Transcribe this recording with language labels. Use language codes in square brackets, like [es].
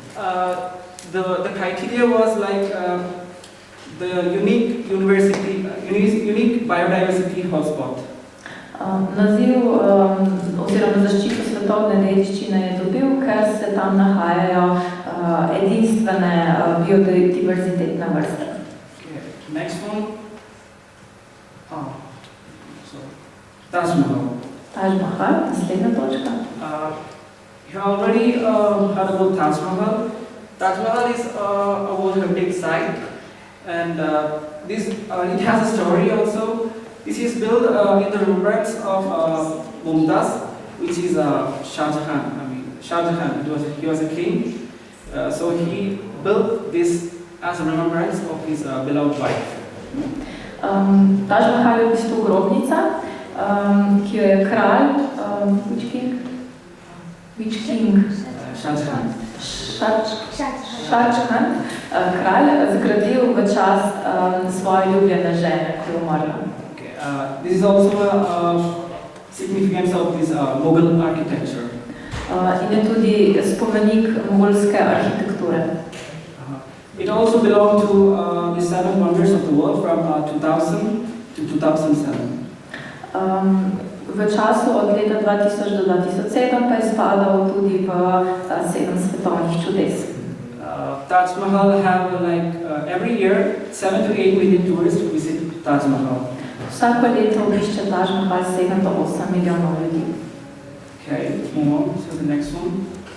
[en] The criteria was the unique biodiversity hotspot. [sl] Naziv oziroma zaščito svetovne dediščine je dobil, ker se tam nahajajo edinstvene biodiverzitetne vrste. [en] Okay. Next one. Taj Mahal. [sl] Taj Mahal, naslednja točka. [en] You already heard about Taj Mahal. Taj Mahal is a World Heritage Site, and it has a story also. This is built in the remembrance of Mumtaz, which is Shah Jahan. He was a king, so he built this as a remembrance of his beloved wife. [sl] Taj Mahal je v bistvu grobnica, ki jo je kralj, [en] which king? Shah Jahan. [sl] Shah Jahan, kralj, zgradil v čast svoje ljubljene žene, ko je umrla. [en] This is also a significance of this Mughal architecture. [sl] In je tudi spomenik mogolske arhitekture. [en] It also belonged to the 7 wonders of the world from 2000 to 2007. [sl] V času od leta 2000 do 2007 pa je spadal tudi v 7 svetovnih čudes. [en] Taj Mahal have every year 7 to 8 million tourists to visit Taj Mahal. [sl] Vsako leto obišče Taj Mahal 7 do 8 milijonov ljudi. [en] Okay, let's move on to the next one.